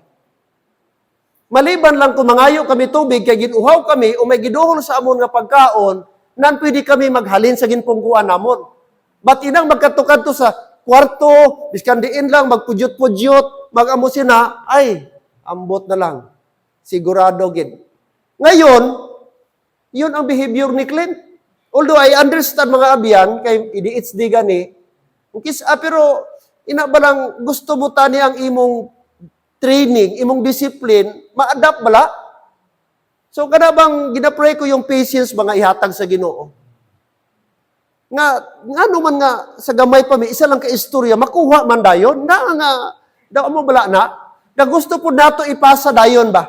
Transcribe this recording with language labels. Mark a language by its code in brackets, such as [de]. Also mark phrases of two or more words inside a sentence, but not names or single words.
[hil] Maliban lang kung mangayo kami tubig, kay ginuhaw kami, o may giduhol sa amon nga pagkaon, nan pwede kami maghalin sa ginpungkuan namon. But inang magkatukanto sa kwarto, biskan diin lang, magpudyot-pudyot, mag-amo sina, ay, ambot na lang. Sigurado gid. [tl] Ngayon, yun ang behavior ni Clint. [en] Although I understand [hil] mga abyan, kay ADHD gani, pero ina ba lang gusto mo tani ang imong training, imong discipline, ma-adapt bala? So kada bang ginapray ko yung patience mga ihatag sa Ginoo. Nga naman nga sa gamay pa mi isa lang ka istorya makuha man dayon nga daw mo bala na gusto po nato ipasa dayon ba.